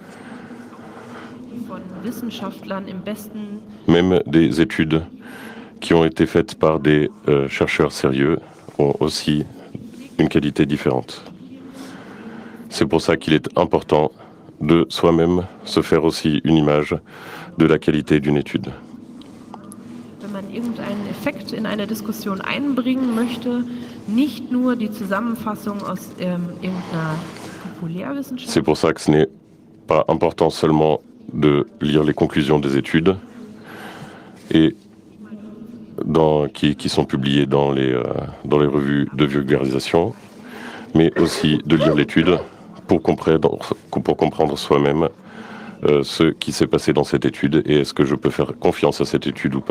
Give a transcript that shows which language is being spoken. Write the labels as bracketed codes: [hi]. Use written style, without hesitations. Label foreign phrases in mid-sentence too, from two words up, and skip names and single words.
[fr] Même des études qui ont été faites par des chercheurs sérieux ont aussi une qualité différente. C'est pour ça qu'il est important de soi-même se faire aussi une image de la qualité d'une étude. [de] Wenn man irgendeinen Effekt in eine Diskussion einbringen möchte, nicht nur die Zusammenfassung aus irgendeiner Populärwissenschaft. [fr] C'est pour ça que ce n'est pas important seulement de lire les conclusions des études et qui sont publiées dans les revues de vulgarisation, mais aussi de lire l'étude pour comprendre soi-même ce qui s'est passé dans cette étude et est-ce que je peux faire confiance à cette étude ou pas.